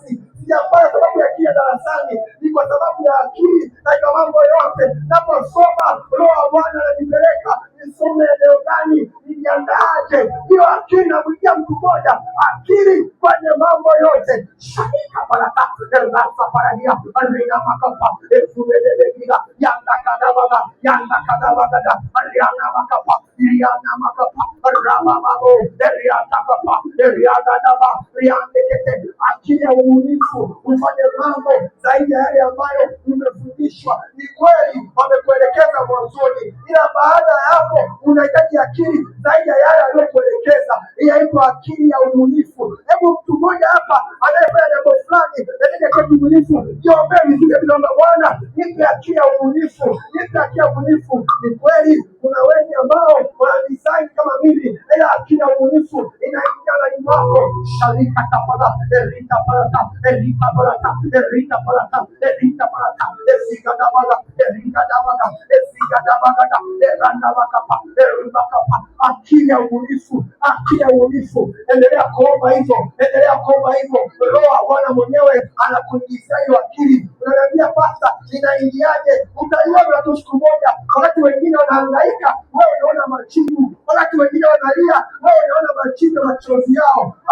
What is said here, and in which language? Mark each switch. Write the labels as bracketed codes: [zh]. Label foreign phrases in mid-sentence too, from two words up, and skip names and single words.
[sw] Sijapata sababu ya akili darasani, ni kwa sababu ya akili katika mambo yote. Naposoma Roho wa Bwana ananipeleka nisome eneo gani, nijiandaaje. Hiyo akili inamjia mtu mmoja, akili kwenye mambo yote. Shaka baraka elasa paradia alina makapa esumedebegira yanda kadabada aliana makapa iliana makapa rabababo eriata kapa eriada daba riandekete. Akili ya ubunifu, ufanye mambo zaidi ya yale ambayo umefundishwa. Ni kweli wamekuelekeza mwanzoni, ila baada ya hapo unahitaji akili zaidi ya yale aliyokuelekeza. Inaitwa akili ya ubunifu. Hebu mtu mmoja hapa anayefanya jambo fulani lakini kwa ubunifu, jiombee vizuri bila Bwana, nipe akili ya ubunifu, nipe akili ya ubunifu. Ni kweli kuna wengi ambao wana design kama mimi, ila akili ya ubunifu inaingia ndani mwako. Shalika tapala, erita palata, erita palata, erita palata, erita palata, ezika dabala, erika dabala, ezika dabala, eranda bakapa, erunda kapa. Akili ya ubunifu, akili ya ubunifu. Endelea kuomba hivyo, endelea kuomba hivyo. Roho wa Bwana mwenyewe anakuingizia hiyo akili. Unaniambia pasta, inaingiaje? Utaiona tu siku moja. Wakati wengine wanahangaika, wewe unaona majibu. Wakati wengine wanalia, wewe unaona majibu ya machozi yao.